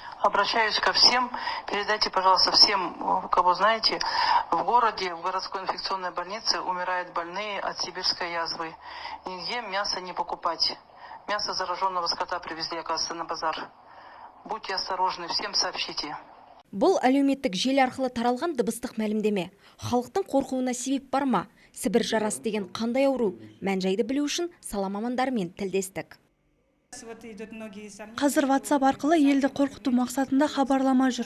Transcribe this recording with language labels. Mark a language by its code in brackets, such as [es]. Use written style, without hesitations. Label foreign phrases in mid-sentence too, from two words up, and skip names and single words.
[ru] Обращаюсь ко всем. Передайте, пожалуйста, всем, кого знаете, в городе, в городской инфекционной больнице умирают больные от сибирской язвы. Нигде мясо не покупать. Мясо зараженного скота привезли, оказывается, на базар. Будьте осторожны, всем сообщите. [kk] Бұл әлеуметтік желі арқылы таралған дыбыстық мәлімдеме. Халықтың қорқуына себеп бар ма? Сібір жарасы деген қандай ауру? Мән-жайды білу үшін сала мамандарымен тілдестік. Қазір WhatsApp арқылы елді қорқыту мақсатында хабарлама жүр.